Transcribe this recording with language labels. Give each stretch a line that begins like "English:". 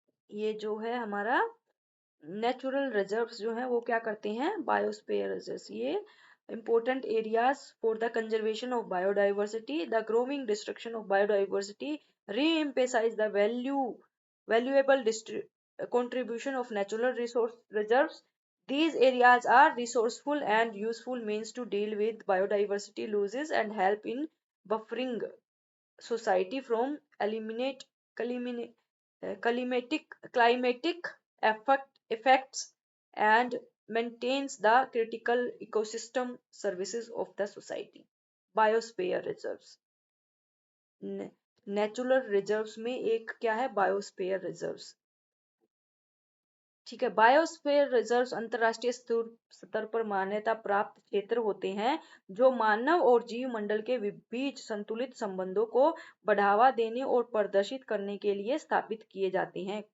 Hindi: ये जो है हमारा नेचुरल रिजर्व्स जो है वो क्या करते हैं, बायोस्फीयर रिजर्व्स, ये
English: important areas for the conservation of biodiversity. The growing destruction of biodiversity re-emphasize the valuable contribution of natural resource reserves. These areas are resourceful and useful means to deal with biodiversity losses and help in buffering society from eliminate climatic effects and maintains the critical ecosystem services of the society.
Hindi: Biosphere reserves, natural reserves में एक क्या है, biosphere reserves. ठीक है, biosphere reserves अंतरराष्ट्रीय स्तर पर मान्यता प्राप्त क्षेत्र होते हैं जो मानव और जीव मंडल के बीच संतुलित संबंधों को बढ़ावा देने और प्रदर्शित करने के लिए स्थापित किए जाते हैं।